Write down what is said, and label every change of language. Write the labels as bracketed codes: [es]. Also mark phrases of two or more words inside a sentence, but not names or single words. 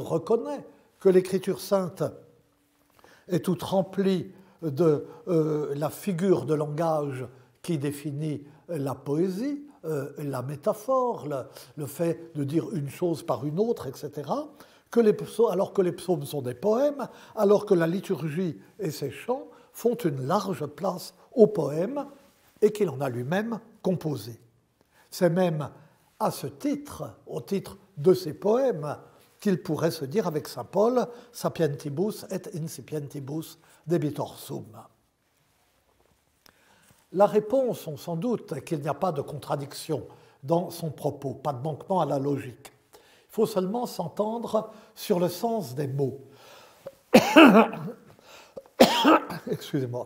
[fr] reconnaît que l'écriture sainte est toute remplie de la figure de langage qui définit la poésie, la métaphore, le fait de dire une chose par une autre, etc., alors que les psaumes sont des poèmes, alors que la liturgie et ses chants font une large place au poème et qu'il en a lui-même composé. C'est même à ce titre, au titre de ces poèmes, qu'il pourrait se dire avec saint Paul « [la] sapientibus et incipientibus debitor sum ». [fr] La réponse, on s'en doute, est qu'il n'y a pas de contradiction dans son propos, pas de manquement à la logique. Il faut seulement s'entendre sur le sens des mots. Excusez-moi.